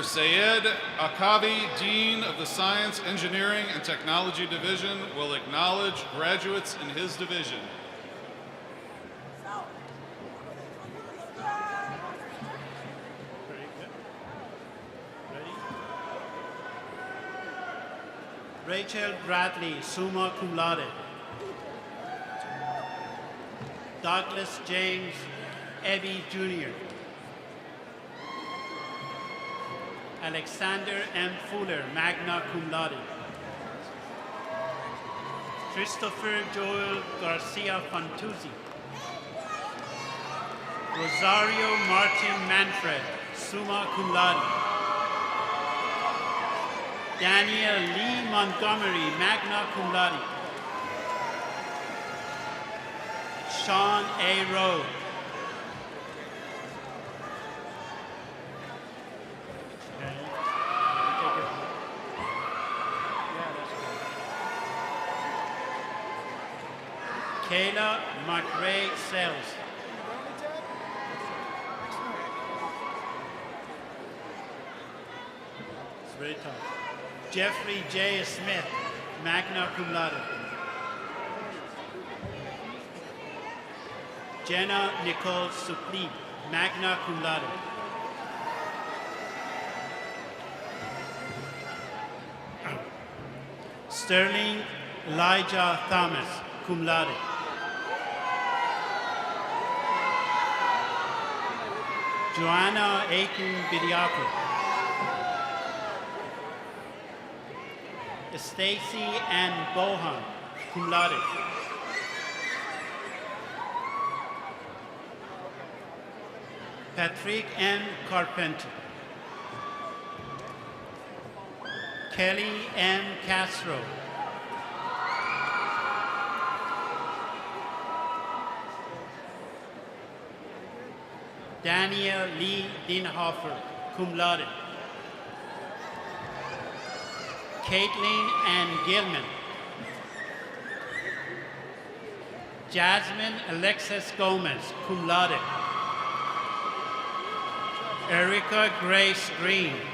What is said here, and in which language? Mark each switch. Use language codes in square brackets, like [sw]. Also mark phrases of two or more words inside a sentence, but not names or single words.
[en] Sayed Akavi, Dean of the Science, Engineering, and Technology Division, will acknowledge graduates in his division. Rachel Bradley, [la] summa cum laude. [en] Douglas James Ebby, Jr. Alexander M. Fuller, [la] magna cum laude. [en] Christopher Joel Garcia Fantuzzi. Rosario Martin Manfred, [la] summa cum laude. [en] Daniel Lee Montgomery, [la] magna cum laude. [en] Sean A. Rowe. Kayla McRae Sells. It's very tough. Jeffrey J. Smith, [la] magna cum laude. [en] Jenna Nicole Suplee, [la] magna cum laude. [en] Sterling Elijah Thomas, [la] cum laude. [en] Joanna Aiken Bidiaco. Stacy Ann Bohan, [la] cum laude. [en] Patrick M. Carpenter. Kelly M. Castro. Daniel Lee Dinhofer, [la] cum laude. [en] Caitlin Ann Gilman. Jasmine Alexis Gomez, [la] cum laude. [en] Erica Grace Green.